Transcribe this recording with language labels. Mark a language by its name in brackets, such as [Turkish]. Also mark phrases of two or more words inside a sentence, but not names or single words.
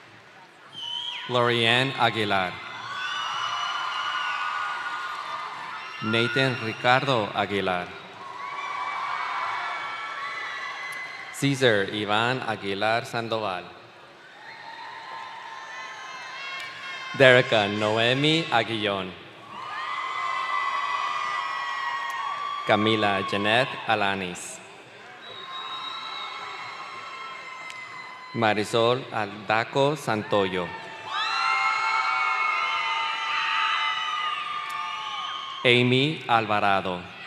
[Spanish] Lorianne Aguilar. Nathan Ricardo Aguilar. Cesar Iván Aguilar Sandoval. Derica Noemi Aguillón. Camila Janet Alanis. Marisol Aldaco Santoyo. Amy Alvarado.